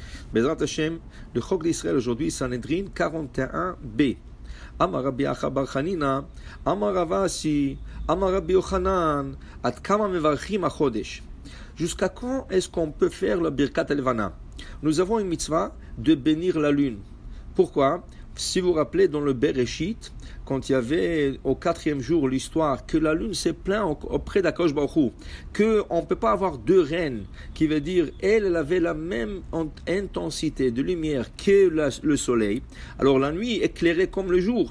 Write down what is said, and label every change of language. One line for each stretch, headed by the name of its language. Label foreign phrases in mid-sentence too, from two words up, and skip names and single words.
Hebrew: בעזרת השם,
French: le Chok d'Israël aujourd'hui, Sanhedrin 41b.
Hebrew: אמר רבי אחא בר חנינא אמר רב אסי אמר רבי יוחנן עד כמה מברכים החודש.
French: Jusqu'à quand est-ce qu'on peut faire le
Hebrew: ברכת לבנה?
French: Nous avons une mitzvah de bénir la lune. Pourquoi? Si vous vous rappelez, dans le Bereshit, quand il y avait au 4e jour l'histoire que la lune s'est plainte auprès d'
Hebrew: הקדוש ברוך הוא,
French: qu'on ne peut pas avoir deux reines, qui veut dire elle avait la même intensité de lumière que le soleil, alors la nuit éclairait comme le jour.